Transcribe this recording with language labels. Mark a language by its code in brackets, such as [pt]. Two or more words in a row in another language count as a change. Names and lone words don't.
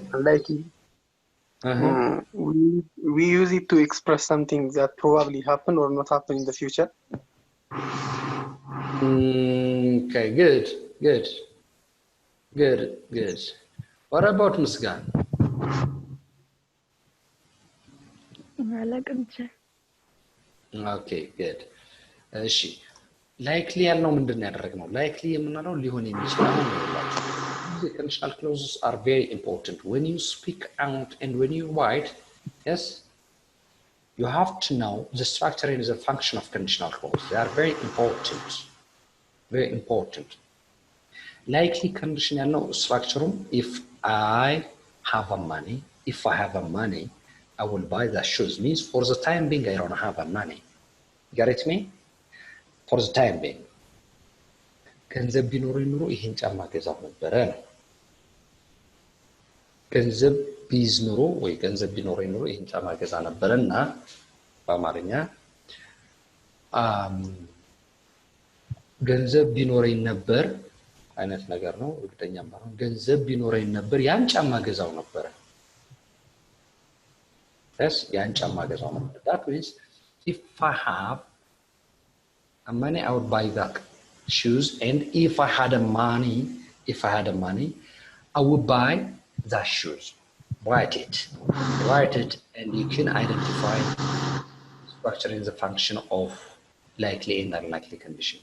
[en] unlikely we use it to express something that probably happen or not happen in the future okay good what about Musgan okay good [am] እሺ likely ያልነው ምንድነው ያደረግነው likely የምንለው ሊሆን የሚችል ነው [en] the conditional clauses are very important. When you speak out and when you write, yes, you have to know the structure and the function of conditional clauses. They are very important. Very important. Likely conditional structure, if I have a money, I will buy the shoes. Means for the time being, I don't have a money. Get it me? For the time being. [am] ገንዘብ ቢኖረኝ ኑሮ ይሄን ጫማ ገዛው ነበረ ነው። ገንዘብ ቢይዝ ኑሮ ወይ ገንዘብ ቢኖረኝ ኑሮ ይሄን ጫማ ገዛ ነበርና በአማርኛ ገንዘብ ቢኖረኝ ነበር አይነት ነገር ነው። እርግጠኛ ባልሆን ገንዘብ ቢኖረኝ ነበር ያን ጫማ ገዛው ነበር። ያን ጫማ ገዛው ነበር። [en] That means if I have a money, I would buy that shoes, and if I had a money, I would buy that shoes. Write it, and you can identify structure in the function of likely and unlikely condition.